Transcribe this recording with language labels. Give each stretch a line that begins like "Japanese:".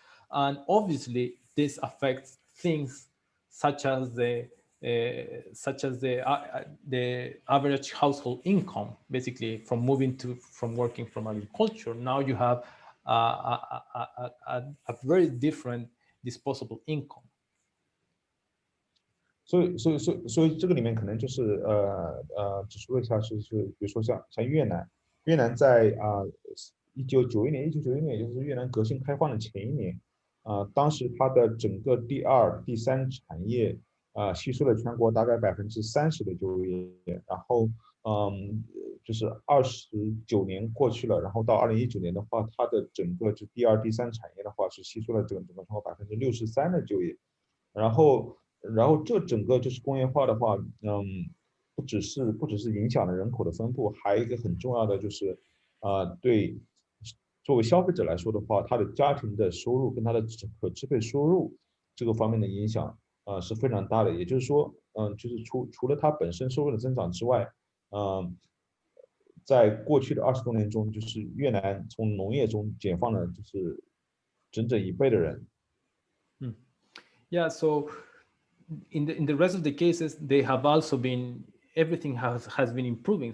English: And obviously this affects things such as the such as the average household income, basically from working from agriculture. Now you have a very different disposable income.
Chinese: 所以这个里面可能就是指出了一下是比如说像越南在1991年，也就是越南革新开放的前一年，当时它的整个第二、第三产业吸收了全国大概30%的就业，然后就是29年过去了，然后到2019年的话，它的整个就第二、第三产业的话是吸收了整个全国63%的就业，然后这整个就是工业化的话，不只是影响了人口的分布，还有一个很重要的就是对作为消费者来说的话，他的家庭的收入跟他的可支配收入这个方面的影响是非常大的。也就是说，就是除了他本身收入的增长之外，在过去的20多年中，就是越南从农业中解放了就是整整1倍的人。
English: Yeah, so in the rest of the cases, they have also been, everything has been improving.